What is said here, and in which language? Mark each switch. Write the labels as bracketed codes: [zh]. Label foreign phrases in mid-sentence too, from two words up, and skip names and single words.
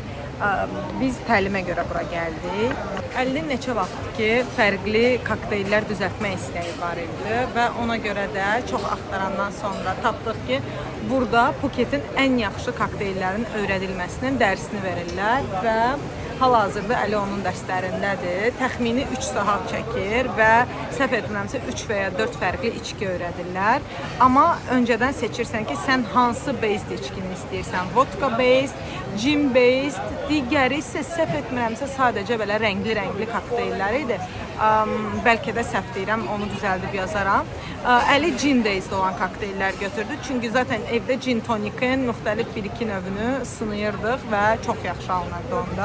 [az] Biz təlimə görə bura gəldik. 50 neçə vaxtdır ki, fərqli kokteyllər düzəltmə istəyi var idi və ona görə də çox axtarandan sonra tapdıq ki, burada Phuketin ən yaxşı kokteyllərin öyrədilməsinin dərsini verirlər və hal-hazırda Əli onun dərslərindədir. Təxmini 3 saat çəkir və səhv etmirəmsə 3 və ya 4 fərqli içki öyrədirlər. Amma öncədən seçirsən ki, sən hansı based içkini istəyirsən. [en] Vodka based, gin based, [az] digəri isə səhv etmirəmsə sadəcə belə rəngli kokteyllər idi. Bəlkə də səhv deyirəm, onu düzəldib yazaram. Əli [en] gin based [az] olan kokteyllər götürdü. Çünki zaten evdə gin tonikin müxtəlif 1-2 növünü sınayırdıq və çox yaxşı alınırdı onda.